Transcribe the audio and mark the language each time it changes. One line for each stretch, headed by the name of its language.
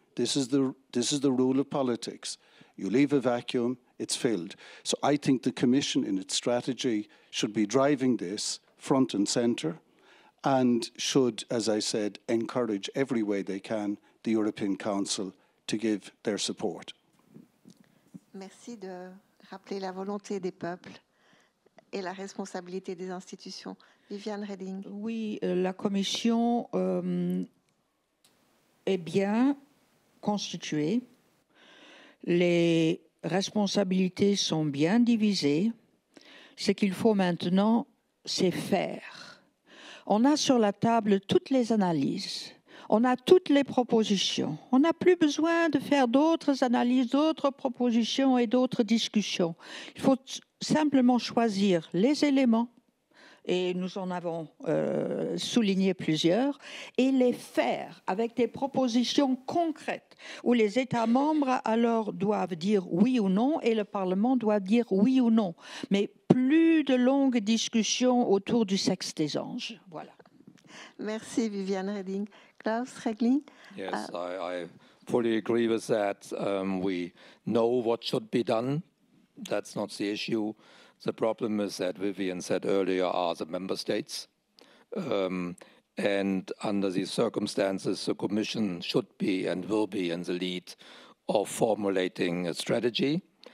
English: This is the rule of politics. You leave a vacuum, it's filled. So I think the Commission in its strategy should be driving this front and centre and should, as I said, encourage every way they can the European Council to give their support.
French: Merci de rappeler la volonté des peuples et la responsabilité des institutions. Viviane Reding. Oui, la Commission est bien constituée. Les responsabilités sont bien divisées. Ce qu'il faut maintenant, c'est faire. On a sur la table toutes les analyses. On a toutes les propositions. On n'a plus besoin de faire d'autres analyses, d'autres propositions et d'autres discussions. Il faut simplement choisir les éléments, et nous en avons souligné plusieurs, et les faire avec des propositions concrètes, où les États membres alors doivent dire oui ou non, et le Parlement doit dire oui ou non. Mais plus de longues discussions autour du sexe des anges. Voilà. Merci Viviane Reding. Klaus, REGLING?
English: Yes, I fully agree with that. We know what should be done. That's not the issue. The problem is that Viviane said earlier are the member states. And under these circumstances, the Commission should be and will be in the lead of formulating a strategy.